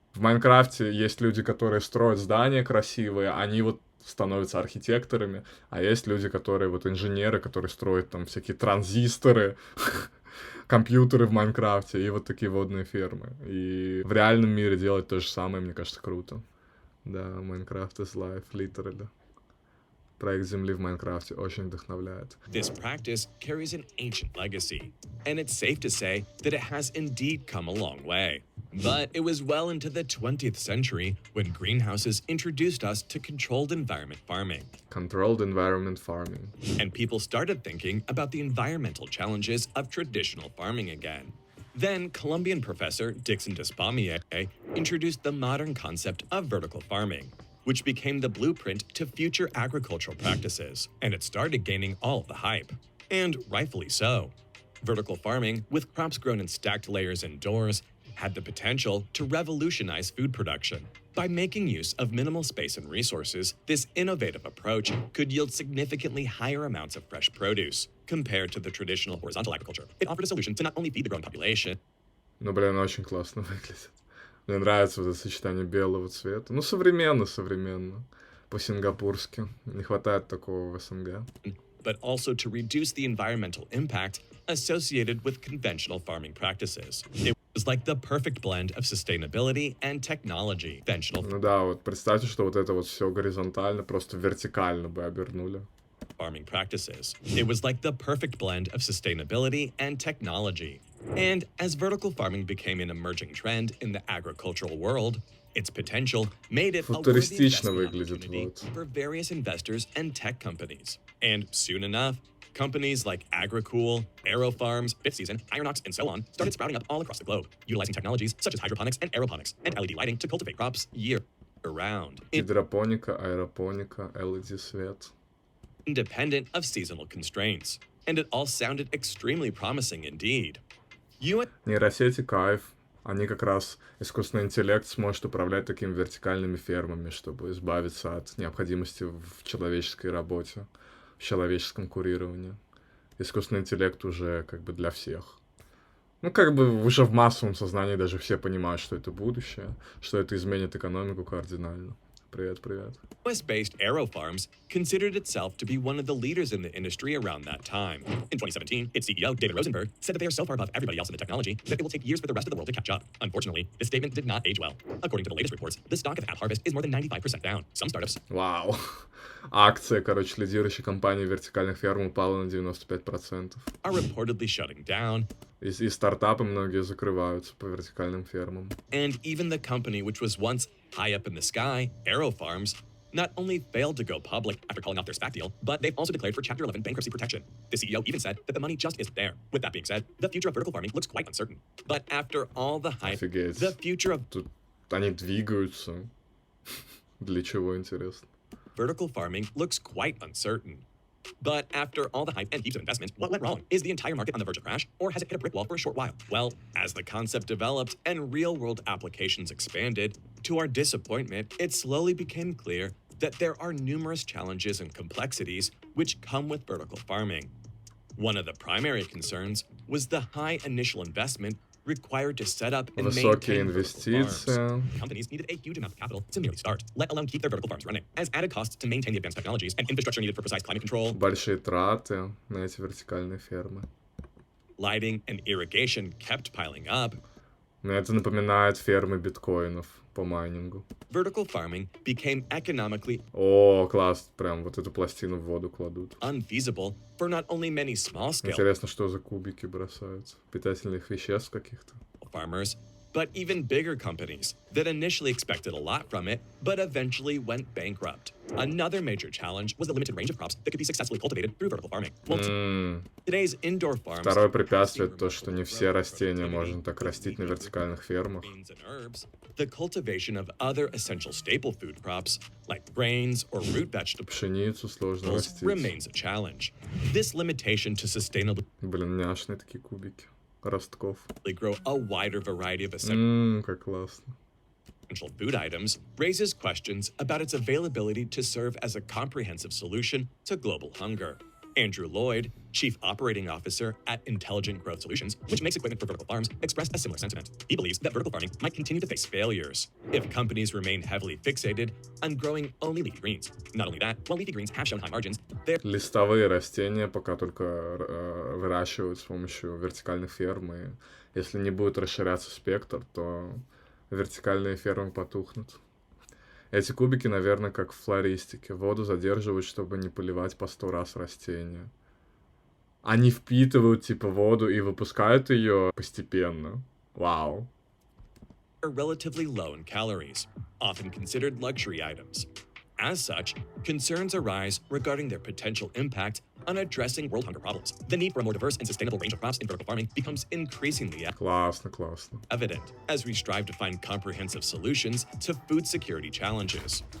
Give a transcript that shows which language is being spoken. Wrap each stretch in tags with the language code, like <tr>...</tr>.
<ru>В Майнкрафте есть люди, которые строят здания красивые, они вот становятся архитекторами, а есть люди, которые вот инженеры, которые строят там всякие транзисторы, компьютеры в Майнкрафте и вот такие водные фермы. И в реальном мире делать то же самое, мне кажется, круто. Да,</ru> <en>Minecraft is life, literally.</en> <ru>Проект Земли в Майнкрафте очень вдохновляет.</ru> <en>This practice carries an ancient legacy, and it's safe to say that it has indeed come a long way. But it was well into the 20th century when greenhouses introduced us to controlled environment farming. Controlled environment farming. And people started thinking about the environmental challenges of traditional farming again. Then Colombian professor Dixon Despommier introduced the modern concept of vertical farming, which became the blueprint to future agricultural practices, and it started gaining all of the hype. And rightfully so. Vertical farming, with crops grown in stacked layers indoors, had the potential to revolutionize food production. By making use of minimal space and resources, this innovative approach could yield significantly higher amounts of fresh produce compared to the traditional horizontal agriculture. It offered a solution to not only feed the growing population.</en> <ru>Ну, блин, очень классно выглядит. Мне нравится вот это сочетание белого цвета. Ну, современно. По-сингапурски. Не хватает такого в СНГ.</ru> <en>But also to reduce the environmental impact associated with conventional farming practices. It was like the perfect blend of sustainability and technology.</en> <ru>Ну да, вот представьте, что вот это вот все горизонтально, просто вертикально бы обернули.</ru> <en>Farming practices. It was like the perfect blend of sustainability and technology. And as vertical farming became an emerging trend in the agricultural world, its potential made it a worthy investment opportunity for various investors and tech companies. And soon enough, companies like Agricool, AeroFarms, BitSeason, Ironox, and so on started sprouting up all across the globe, utilizing technologies such as hydroponics and aeroponics and LED lighting to cultivate crops year-round.</en> <ru>Гидропоника, аэропоника, LED-свет.</ru> <en>Independent of seasonal constraints. And it all sounded extremely promising indeed.</en> <ru>Нейросети кайф. Они как раз, искусственный интеллект сможет управлять такими вертикальными фермами, чтобы избавиться от необходимости в человеческой работе, в человеческом курировании. Искусственный интеллект уже как бы для всех. Ну, как бы уже в массовом сознании даже все понимают, что это будущее, что это изменит экономику кардинально. Привет, привет.</ru> <en>US-based Arrow Farms considered itself to be one of the leaders in the industry around that time. In 2017, its CEO, David Rosenberg, said that they are so far above everybody else in the technology that it will take years for the rest of the world to catch up. Unfortunately, this statement did not age well. According to the latest reports, the stock of AppHarvest is more than 95% down. Some startups...</en> <ru>Вау. Акция, короче, лидирующей компании вертикальных ферм упала на 95%.</ru> <en>...are reportedly shutting down.</en> <ru>И стартапы многие закрываются по вертикальным фермам.</ru> <en>And even the company which was once high up in the sky, Arrow Farms, not only failed to go public after calling off their SPAC deal, but they've also declared for Chapter 11 bankruptcy protection. The CEO even said that the money just isn't there. With that being said, the future of vertical farming looks quite uncertain. But after all the hype,</en> <ru>Офигеть.</ru> <en>the future of</en> <ru>Тут они двигаются. Для чего, интересно?</ru> <en>vertical farming looks quite uncertain. But after all the hype and heaps of investment, what went wrong? Is the entire market on the verge of crash, or has it hit a brick wall for a short while? Well, as the concept developed and real-world applications expanded, to our disappointment, it slowly became clear that there are numerous challenges and complexities which come with vertical farming. One of the primary concerns was the high initial investment required to set up and</en> <ru>Высокие</ru> <en>maintain vertical farms.</en> <ru>инвестиции.</ru> <en>Companies needed a huge amount of capital to merely start, let alone keep their vertical farms running, as added costs to maintain the advanced technologies and infrastructure needed for precise climate control,</en> <ru>Большие траты на эти вертикальные фермы.</ru> <en>lighting, and irrigation kept piling up.</en> <ru>Мне это напоминает фермы биткоинов по майнингу.</ru> <en>Vertical farming became economically</en> <ru>О, класс, прям вот эту пластину в воду кладут.</ru> <en>unfeasible for not only many small-scale</en> <ru>Интересно, что за кубики бросаются? Питательных веществ каких-то?</ru> <en>farmers, but even bigger companies that initially expected a lot from it, but eventually went bankrupt. Another major challenge was the limited range of crops that could be successfully cultivated through vertical farming. Well, today's indoor farms,</en> <ru>Второе препятствие — то, что не все растения можно так растить на вертикальных фермах.</ru> <en>beans and herbs, the cultivation of other essential staple food crops like grains or root vegetables</en> <ru>Пшеницу сложно растить.</ru> <en>remains a challenge. This limitation to sustainably</en> <ru>Блин, няшные такие кубики. Ростков.</ru> <en>grow a wider variety of essential</en> <ru>Как классно.</ru> <en>food items raises questions about its availability to serve as a comprehensive solution to global hunger. Andrew Lloyd, Chief Operating Officer at Intelligent Growth Solutions, which makes equipment for vertical farms, expressed a similar sentiment. He believes that vertical farming might continue to face failures if companies remain heavily fixated on growing only leafy greens. Not only that, while leafy greens have shown high margins, they're</en> <ru>Листовые растения пока только выращивают с помощью вертикальных ферм, и если не будет расширяться спектр, то вертикальные фермы потухнут. Эти кубики, наверное, как в флористике. Воду задерживают, чтобы не поливать по 100 раз растения. Они впитывают, типа, воду и выпускают ее постепенно. Вау.</ru> <en>relatively low in calories, often considered luxury items. As such, concerns arise regarding their potential impact on addressing world hunger problems. The need for a more diverse and sustainable range of crops in vertical farming becomes increasingly</en> <ru>Классно, классно.</ru> <en>evident as we strive to find comprehensive solutions to food security challenges.</en>